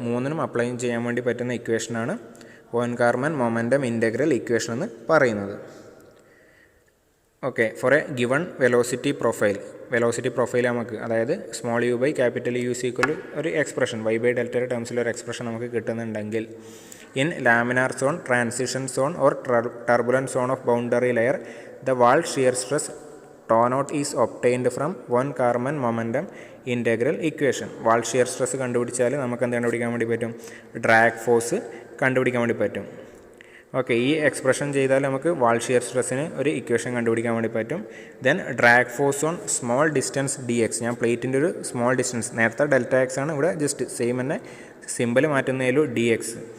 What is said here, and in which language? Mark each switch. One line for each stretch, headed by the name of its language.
Malayalam: മൂന്നിനും അപ്ലൈ ചെയ്യാൻ വേണ്ടി പറ്റുന്ന ഇക്വേഷനാണ് von Carmen momentum integral equation എന്ന് പറയുന്നത്.
English: okay, for a given velocity profile
Malayalam: നമുക്ക്, അതായത്
English: small u by capital u is equal ഒരു expression y by ഡെൽറ്റയുടെ
Malayalam: ടേംസിലൊരു എക്സ്പ്രഷൻ നമുക്ക് കിട്ടുന്നുണ്ടെങ്കിൽ
English: In laminar zone, transition zone or turbulent zone of boundary layer, the wall shear stress tau naught is obtained from one Karman momentum integral equation.
Malayalam: Wall shear stress കണ്ടുപിടിച്ചാൽ നമുക്ക് എന്ത് കണ്ടുപിടിക്കാൻ വേണ്ടി പറ്റും? Drag force കണ്ടുപിടിക്കാൻ വേണ്ടി പറ്റും. ഓക്കെ, ഈ എക്സ്പ്രഷൻ ചെയ്താൽ നമുക്ക് വാൾ ഷിയർ സ്ട്രെസ്സിന് ഒരു ഇക്വേഷൻ കണ്ടുപിടിക്കാൻ വേണ്ടി പറ്റും.
English: Then drag force on small distance d x.
Malayalam: ഞാൻ പ്ലേറ്റിൻ്റെ ഒരു സ്മോൾ ഡിസ്റ്റൻസ്, നേരത്തെ ഡെൽറ്റ എക്സ് ആണ്, ഇവിടെ ജസ്റ്റ് സെയിം തന്നെ സിമ്പിൾ മാറ്റുന്നതിലും ഡി എക്സ്.